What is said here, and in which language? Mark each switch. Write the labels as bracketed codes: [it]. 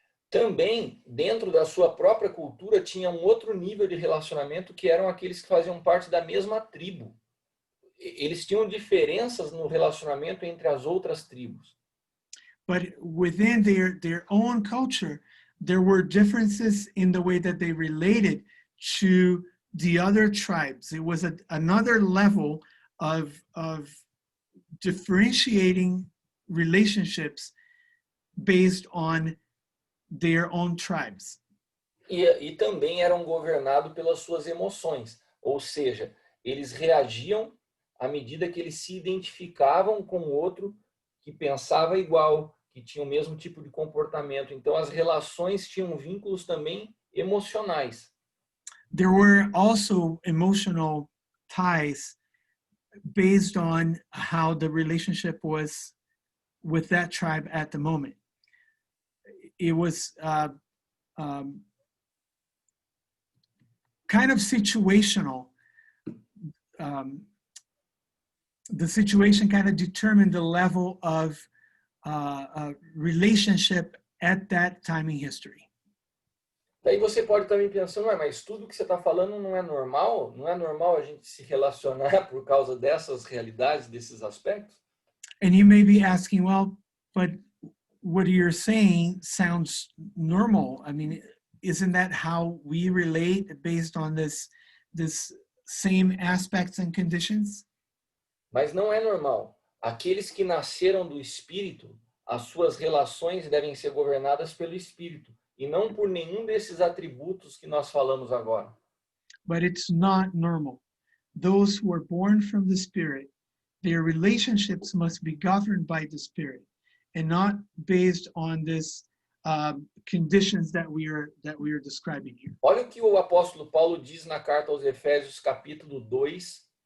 [pt] Também, dentro da sua própria cultura, tinha um outro nível de relacionamento que eram aqueles que faziam parte da mesma tribo. Eles tinham diferenças no relacionamento entre as outras tribos. [en] But within their own culture, there were differences in the way that they related to the other tribes. It was another level of differentiating relationships based on their own tribes. [pt] E também eram governados pelas suas emoções, ou seja, eles reagiam à medida que eles se identificavam com o outro que pensava igual, que tinha o mesmo tipo de comportamento. Então as relações tinham vínculos também emocionais. [en] There were also emotional ties based on how the relationship was with that tribe at the moment. It was kind of situational. The situation kind of determined the level of relationship at that time in history. [pt] Daí você pode estar me pensando, mas tudo que você está falando não é normal? Não é normal a gente se relacionar por causa dessas realidades, desses aspectos? [en] And you may be asking, well, but what you're saying sounds normal. I mean, isn't that how we relate based on this same aspects and conditions? [pt] Mas não é normal. Aqueles que nasceram do Espírito, as suas relações devem ser governadas pelo Espírito e não por nenhum desses atributos que nós falamos agora. [en] But it's not normal. Those who are born from the Spirit, their relationships must be governed by the Spirit and not based on this conditions that we are describing here. [pt] Olha o que o apóstolo Paulo diz na carta aos Efésios, capítulo 2.